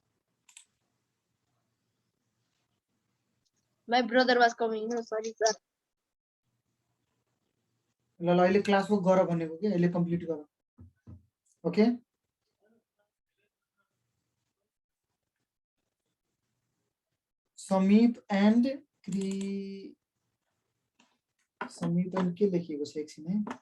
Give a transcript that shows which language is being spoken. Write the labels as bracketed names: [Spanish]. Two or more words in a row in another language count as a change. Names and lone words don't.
[English] My brother was coming. No, sorry, sir. [Nepali] ल अहिले क्लासवर्क गर भनेको के अहिले कम्प्लिट गर. ओके समीप एन्ड के लेखिएको छ एकछिन है.